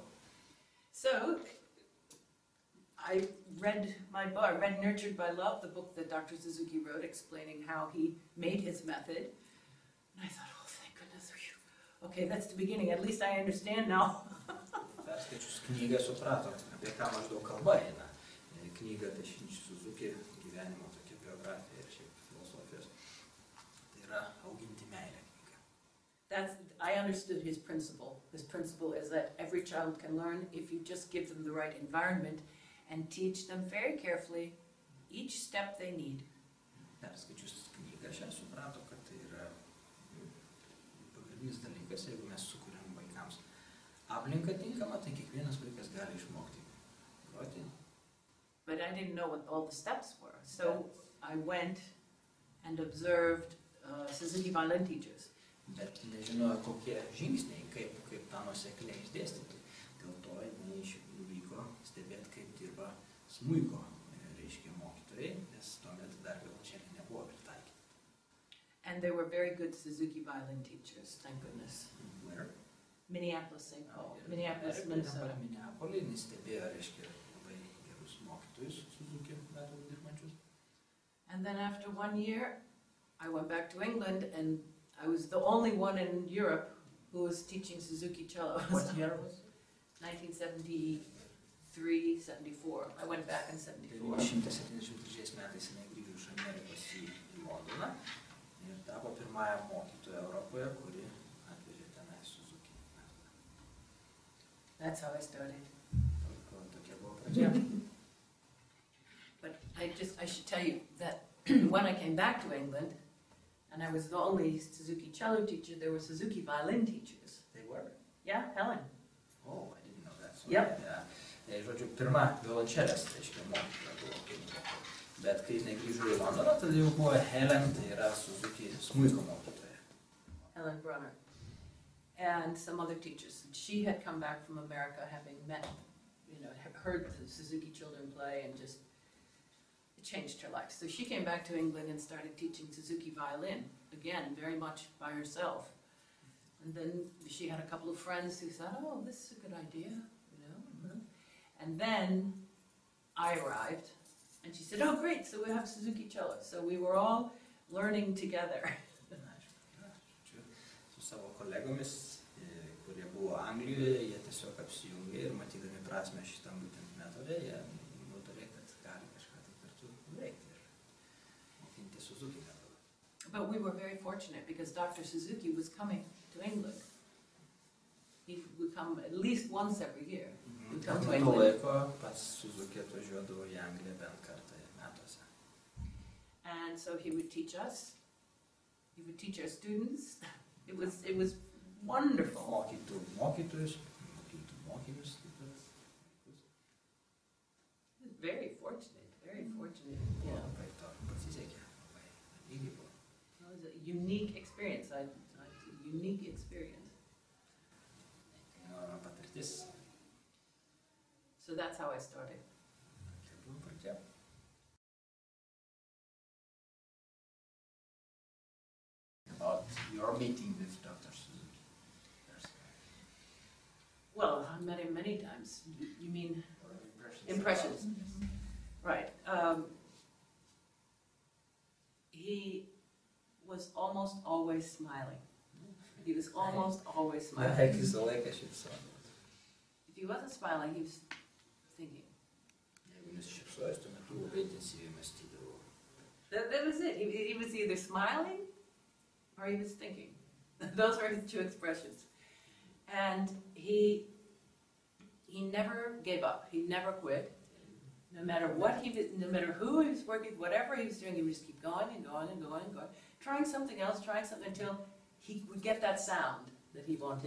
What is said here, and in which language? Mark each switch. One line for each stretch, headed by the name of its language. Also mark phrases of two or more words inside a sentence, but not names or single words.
English: So I read Nurtured by Love, the book that Dr. Suzuki wrote, explaining how he made his method. And I thought, oh, thank goodness. Okay, that's the beginning. At least I understand now.
Lithuanian: Perskaičius knygą suprato, apie ką maždaug kalba eina. Knyga tai Suzuki gyvenimo tokia biografija ir šiaip filosofijos. Tai yra auginti meilę knyga.
English: I understood his principle. His principle is that every child can learn if you just give them the right environment and teach them very carefully each step they need.
Lithuanian: Perskaičius knygą šią suprato, kad tai yra pagrindinis dalykas, jeigu mes sukuriam vaikams aplinką tinkamą, tai kiekvienas vaikas gali išmokti groti.
English: But I didn't know what all the steps were, so I went and observed Suzuki violin teachers.
Lithuanian: Bet nežinojo, kokie žingsniai, kaip tą nuosekliai išdėstyti. Dėl to jinai nuvyko stebėti, kaip dirba smuiko, reiškia, mokytojai, nes tuomet dar violončelė nebuvo pritaikyta.
English: And there were very good Suzuki violin teachers, thank goodness. Where? Minneapolis, St. Paul. Minneapolis, Minnesota. Minneapolis,
Lithuanian: jis stebėjo, reiškia, labai gerus mokytojus Suzuki metodu dirbančius.
English: And then after 1 year, I went back to England, and I was the only one in Europe who was teaching Suzuki cello. What year was it? 1973, 74. I went back in 74.
Lithuanian: 1973 metais jinai grįžo iš Amerikos į Londoną ir tapo pirmąją mokytoją Europoje, kuri atvežė tenai Suzuki.
English: That's how I started.
Lithuanian: Tokia buvo pradžia.
English: But I should tell you that when I came back to England, and I was the only Suzuki cello teacher, there were Suzuki violin teachers. They were? Yeah, Helen. Oh, I didn't know that. So Yep. Yeah.
Lithuanian: Žodžiu, pirma violončelės, reiškia, mokytoja buvo. Bet kai jinai grįžo į Londoną, tada jau buvo Helen, tai yra Suzuki smuiko mokytoja.
English: Helen Brunner. And some other teachers. She had come back from America having met, heard the Suzuki children play and just, it changed her life. So she came back to England and started teaching Suzuki violin, again, very much by herself. And then she had a couple of friends who said, oh, this is a good idea, And then I arrived, and she said, oh, great, so we have Suzuki cello. So we were all learning together.
Lithuanian: Su savo kolegomis, kurie buvo Anglijoje, jie tiesiog apsijungė ir matydami prasmę šitam būtent metode, jie nutarė, kad gali kažką tai kartu veikti ir mokinti Suzuki metodą.
English: But we were very fortunate because Dr. Suzuki was coming to England. He would come at least once every year. Would come to
Lithuanian: Nuo to
English: England.
Lithuanian: laiko pats Suzuki atvažiuodavo į Angliją bent kartą metuose.
English: And so he would teach us. He would teach our students. It was wonderful.
Lithuanian: Mokytų mokytojus, mokytų mokinius.
English: Very fortunate, very fortunate. Yeah.
Lithuanian: Labai to pasisekė, labai lygiai buvo.
English: It was a unique experience. A unique experience.
Lithuanian: Patirtis.
English: So that's how I started.
Lithuanian: Tai buvo pradžia.
English: About your meeting with Dr. Suzuki. Well, I met him many times. You mean Impressions. right? He was almost always smiling. He was almost always smiling.
Lithuanian: Beveik visą laiką šypsojo.
English: If he wasn't smiling, he was thinking.
Lithuanian: Jeigu nesišypsojęs, tuo metu labai intensyviai mąstydavo.
English: That was it. He was either smiling or he was thinking. Those were his two expressions. And he never gave up. He never quit. No matter what he was, no matter who he was working, whatever he was doing, he would just keep going and going and going and going, trying something else, until he would get that sound that he wanted.